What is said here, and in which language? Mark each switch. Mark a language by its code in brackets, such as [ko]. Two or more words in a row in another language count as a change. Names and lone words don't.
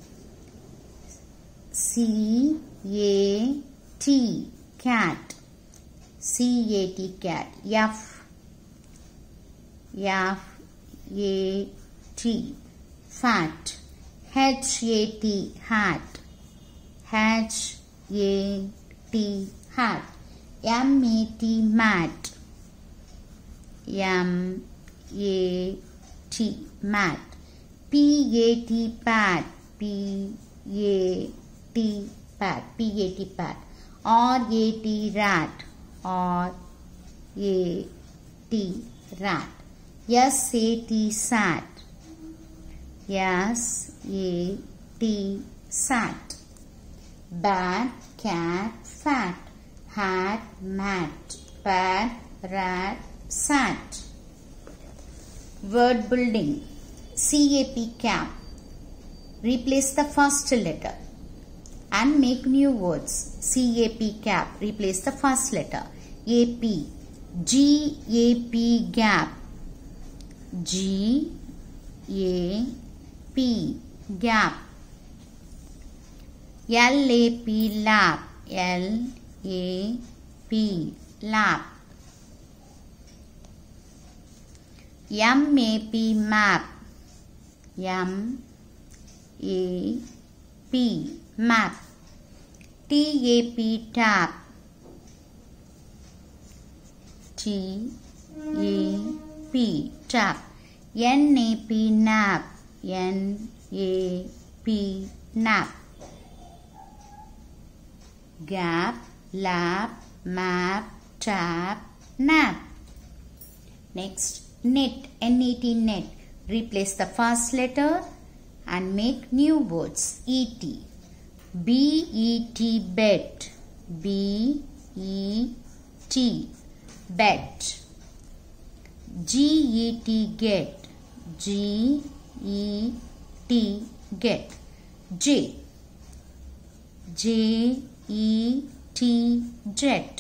[en] C-A-T cat. C-A-T cat. F. F-A-T fat. H-A-T hat. H-A-T hat. M-A-T mat. M-A-T mat. P-A-T pat. P-A-T pat. P-A-T pat. R-A-T rat. R-A-T rat. S-A-T sat. S-A-T sat. Bat, cat, fat. Hat, mat. Pat, rat, sat. Word building. C-A-P cap. Replace the first letter and make new words. C-A-P cap. Replace the first letter. A-P. G-A-P gap. G-A-P gap. L-A-P lap. L-A-P lap. M-A-P map. M-A-P map. T-A-P tap. T-A-P tap. N-A-P nap. N-A-P nap. Gap, lap, map, tap, nap. Next, net, N-E-T net. Replace the first letter and make new words. E-T. B-E-T bet. B-E-T bet. G-E-T get. G-E-T get. J. J-E-T jet.